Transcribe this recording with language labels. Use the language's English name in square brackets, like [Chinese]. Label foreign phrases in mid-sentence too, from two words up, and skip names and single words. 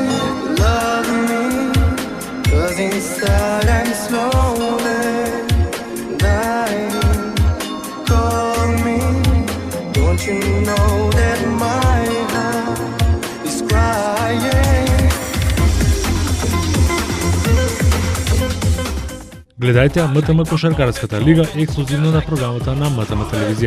[English] Love me, 'cause inside I'm slowly dying. Call me. Don't you know that my heart is crying? [Macedonian] Гледајте МТМ Кошаркарската лига ексклузивно на програмата на МТМ телевизија.